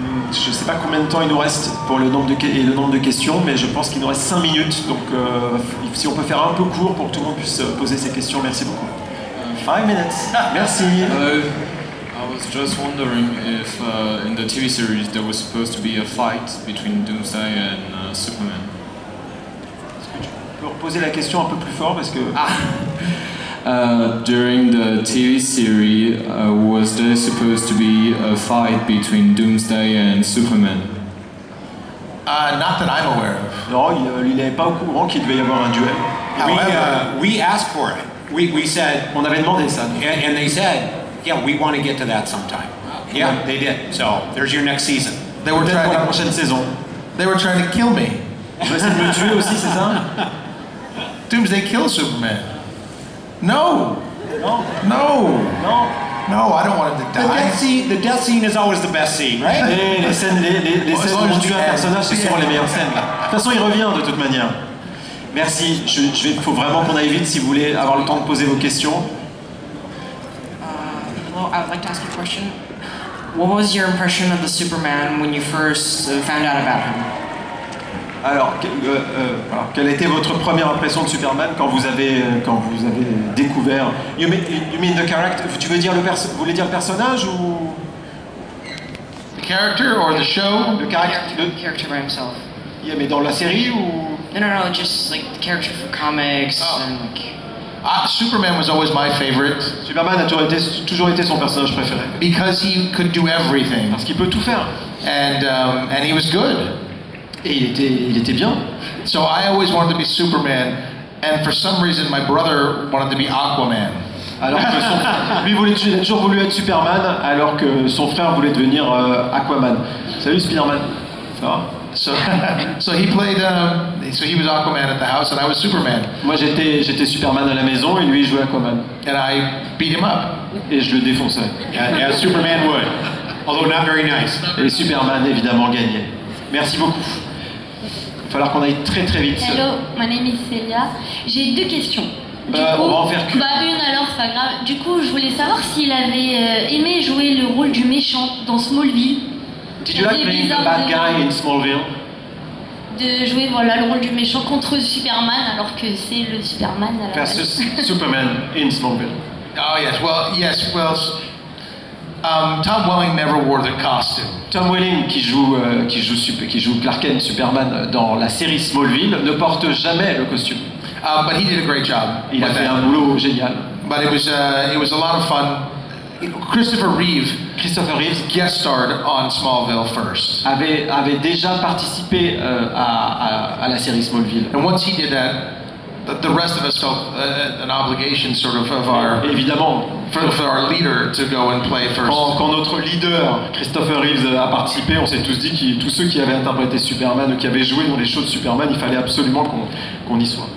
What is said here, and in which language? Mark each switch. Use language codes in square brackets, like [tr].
[fr] Je ne sais pas combien de temps il nous reste pour le nombre de questions, mais je pense qu'il nous reste 5 minutes. Donc si on peut faire un peu court pour que tout le monde puisse poser ses questions, merci beaucoup. 5 minutes. Merci. [en] I was just wondering if in the TV series there was supposed to be a fight between Doomsday and Superman. [fr] Est-ce que tu peux reposer la question un peu plus fort parce que... [en] During the TV series, was there supposed to be a fight between Doomsday and Superman? Not that I'm aware of. [fr] Non, il n'avait pas au courant qu'il devait y avoir un duel. [en] We asked for it. We said, [fr] on avait demandé ça. [en] And they said, yeah, we want to get to that sometime. Yeah, they did. So there's your next season. They were trying [fr] la prochaine saison. [en] They were trying to kill me. [fr] Ils essaient de me tuer aussi, c'est ça? [en] Doomsday kills Superman. No. No. No. No. No, I don't want him to die. The death scene is always the best scene, right? [fr] Les scènes où on tue un personnage, c'est souvent les meilleures scènes. De toute façon, il revient de toute manière. Merci. Il faut vraiment qu'on aille vite si vous voulez avoir le temps de poser vos questions. [en] Hello, I would like to ask you a question. What was your impression of the Superman when you first found out about him? [fr] Alors, quelle était votre première impression de Superman quand vous avez découvert? [en] You mean the character? [fr] Tu veux dire vous voulez dire le personnage ou? [en] The character or the show? The character by himself. [fr] Yeah, mais dans la série ou? [en] No, just like the character for comics and like. Superman was always my favorite. [fr] Superman a toujours été son personnage préféré. [en] Because he could do everything. [fr] Parce qu'il peut tout faire. [en] And he was good. [fr] Et il était bien. [en] So I always wanted to be Superman, and for some reason my brother wanted to be Aquaman. [fr] Alors que il a toujours voulu être Superman, alors que son frère voulait devenir Aquaman. Salut Spider-Man. Ça va? [en] So he played. So he was Aquaman at the house, and I was Superman. [fr] Moi j'étais Superman à la maison, et lui il jouait Aquaman. [en] And I beat him up. [fr] Et je le défonçais. [en] As Superman would, although not very nice. [fr] Et Superman évidemment gagnait. Merci beaucoup. Il va falloir qu'on aille très très vite. [en] Hello, my name is Celia. [fr] J'ai 2 questions. On va en faire qu'une. Une alors, c'est pas grave. Du coup, je voulais savoir s'il avait aimé jouer le rôle du méchant dans Smallville. [en] Did you like playing the bad guy in Smallville? [fr] De jouer le rôle du méchant contre Superman alors que c'est le Superman à la [en] versus Superman in Smallville. Oh yes, well, Tom Welling never wore the costume. [fr] Tom Welling qui joue Clark Kent Superman dans la série Smallville ne porte jamais le costume. [en] But he did a great job. [fr] Il a fait un boulot génial. [en] But it was a lot of fun. Christopher Reeve guest starred on Smallville first. [fr] Avait déjà participé à la série Smallville. [en] And once he did that, the rest of us felt an obligation, sort of our. [fr] Évidemment. [en] For our leader to go and play first. [fr] Quand notre leader, Christopher Reeves, a participé, on s'est tous dit que tous ceux qui avaient interprété Superman ou qui avaient joué dans les shows de Superman, il fallait absolument qu'on y soit.